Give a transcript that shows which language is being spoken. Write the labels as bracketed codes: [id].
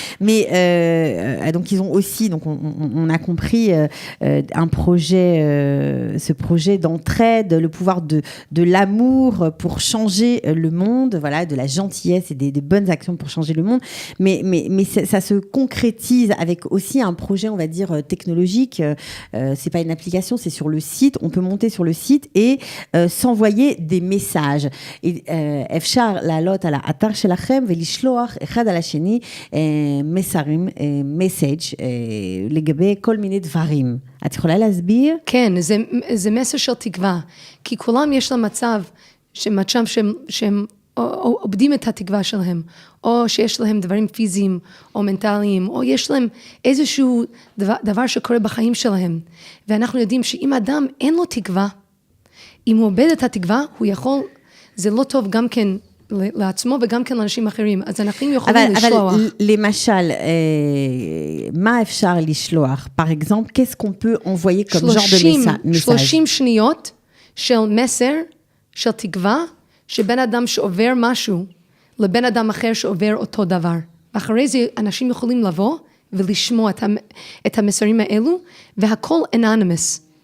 [fr] Mais donc ils ont aussi, donc on a compris un projet, ce projet d'entraide, le pouvoir de l'amour pour changer le monde, voilà, de la gentillesse et des bonnes actions pour changer le monde. Mais ça se concrétise avec aussi un projet, on va dire technologique. C'est pas une application, c'est sur le site. On peut monter sur le site et envoyer des messages. [he] אפשר לעלות על האתר שלכם ולשלוח אחד על השני מסרים, מסאג' לגבי כל מיני דברים. את יכולה להסביר? כן, זה מסר של תקווה. כי כולם יש להם מצב שהם עובדים את התקווה שלהם, או שיש להם דברים פיזיים או מנטליים, או יש להם איזשהו דבר שקורה בחיים שלהם. ואנחנו יודעים שאם אדם אין לו תקווה, אם הוא עובד את התקווה, הוא יכול, זה לא טוב גם כן לעצמו וגם כן לאנשים אחרים. אז אנחנו יכולים לשלוח. אבל למשל, מה אפשר לשלוח? [fr] Par exemple, qu'est-ce qu'on peut envoyer comme genre de message? [he] 30 שניות של מסר, של תקווה, שבן אדם שעובר משהו, לבן אדם אחר שעובר אותו דבר. ואחרי זה אנשים יכולים לבוא ולשמוע את המסרים האלו, והכל anonymous.